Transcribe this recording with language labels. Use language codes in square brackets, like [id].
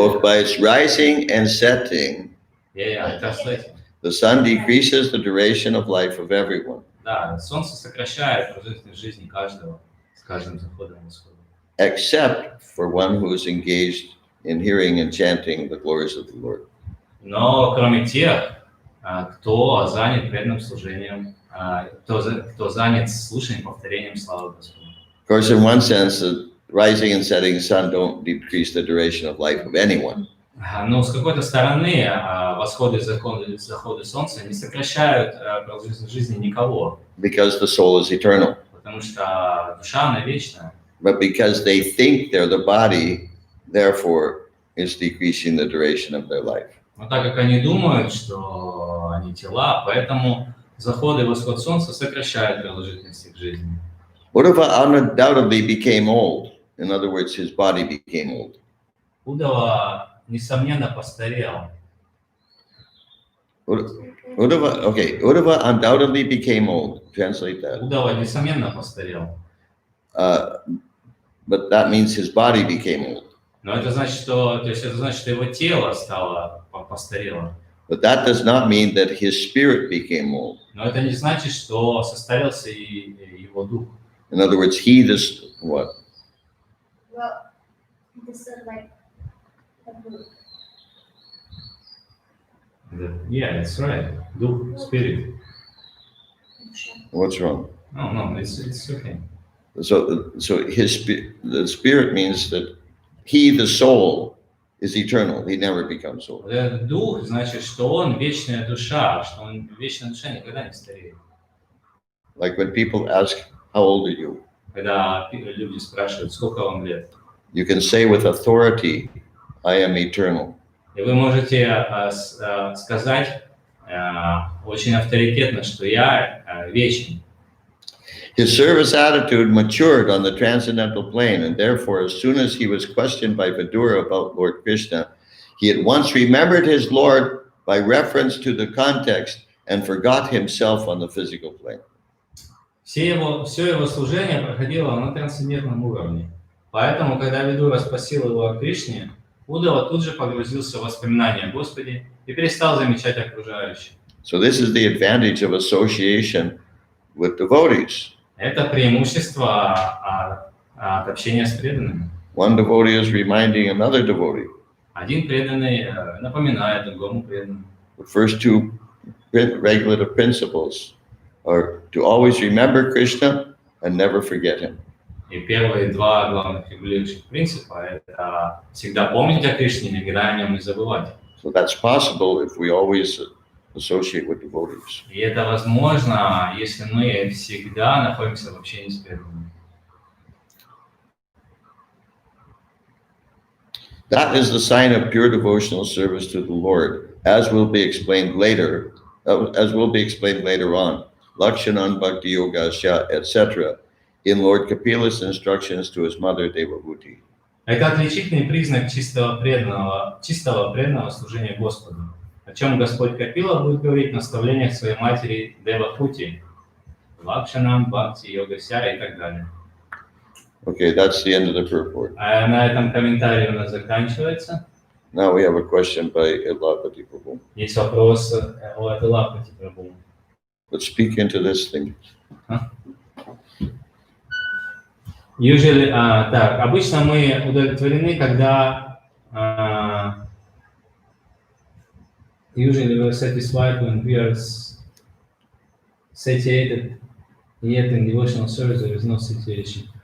[en] Both by its rising and setting, the sun decreases the duration of life of everyone. [ru] Да, солнце сокращает продолжительность жизни каждого с каждым заходом и восходом. [en] Except for one who is engaged in hearing and chanting the glories of the Lord. [ru] Но кроме тех, кто занят преданным служением, кто занят слушанием, повторением славы Господа. [en] Of course, in one sense, the rising and setting sun don't decrease the duration of life of anyone. [ru] Но с какой-то стороны восходы и заходы солнца не сокращают продолжительность жизни никого. [en] Because the soul is eternal. [ru] Потому что душа, она вечная. [en] But because they think they're the body, therefore, it's decreasing the duration of their life. [ru] Но так как они думают, что они тела, поэтому заходы и восход солнца сокращают продолжительность их жизни. [en] Uddhava undoubtedly became old. In other words, his body became old. [ru] Удава, несомненно, постарел. [en] Uddhava undoubtedly became old. Translate that. [ru] Удава, несомненно, постарел. [en] But that means his body became old. [ru] Но это значит, что его тело стало постарело. [en] But that does not mean that his spirit became old. [ru] Но это не значит, что состарился и его дух. [en] In other words, he this what? Well, this is like a book. Yeah, that's right. Дух, spirit. What's wrong? No, it's okay. So the spirit means that he, the soul, is eternal. He never becomes old. [ru] Вот этот дух, значит, что он вечная душа, что он вечная душа никогда не стареет. [en] Like when people ask, how old are you? [ru] Когда люди спрашивают, сколько вам лет, [en] You can say with authority, I am eternal. [ru] и вы можете сказать очень авторитетно, что я вечен. [en] His service attitude matured on the transcendental plane, and therefore, as soon as he was questioned by Vidura about Lord Krishna, he at once remembered his Lord by reference to the context and forgot himself on the physical plane. [ru] Все его служение проходило на трансцендентном уровне. Поэтому, когда Видура спросил его о Кришне, Удава тут же погрузился в воспоминания о Господе и перестал замечать окружающих. [en] So this is the advantage of association with devotees. [ru] Это преимущество от общения с преданными. [en] One devotee is reminding another devotee. [ru] Один преданный напоминает другому преданному. [en] The first two regulative principles are to always remember Krishna and never forget him. [ru] И первые два главных регулирующих принципа – это всегда помнить о Кришне, никогда о нем не забывать. [en] So that's possible if we always associate with devotees. [ru] И это возможно, если мы всегда находимся в общении с преданными. [en] That is the sign of pure devotional service to the Lord, as will be explained later on. Lakshanan Bhakti Yogasya, etc. in Lord Kapila's instructions to his mother Devabhuti. [ru] Это отличительный признак чистого преданного служения Господу, о чем Господь Капила будет говорить в наставлениях своей матери Девабхути, Лакшанам, Бхакти, Йогася и так далее. [en] Okay, that's the end of the purport. [ru] А на этом комментарий у нас заканчивается. [en] Now we have a question by Ilapati Prabhu. [ru] Есть вопрос о Илапати Прабху. [en] Let's speak into this thing. Usually, [ru] так, обычно мы удовлетворены, когда [en] usually we're satisfied when we are satiated, yet in devotional service there is no satiation.